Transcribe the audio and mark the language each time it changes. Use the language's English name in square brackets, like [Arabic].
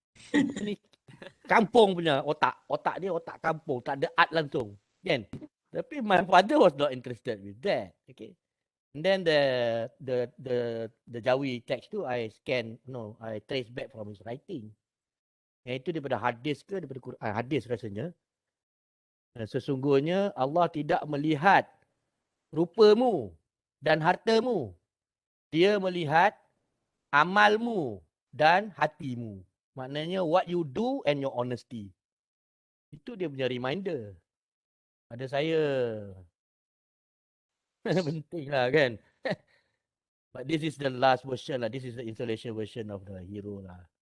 [Malay] Seni kampung punya otak. Otak dia otak kampung. Tak ada art langsung. Kan? Tapi [English] my father was not interested with that. Okay. And then the Jawi text tu I trace back from his writing. [Malay] Yang itu daripada hadis ke daripada Quran? Hadis rasanya. Sesungguhnya Allah tidak melihat rupamu dan hartamu. Dia melihat amalmu dan hatimu. Maknanya [English] what you do and your honesty. [Malay] Itu dia punya reminder. Pada saya. Penting lah kan. [English] But this is the last version lah. This is the installation version of the hero lah.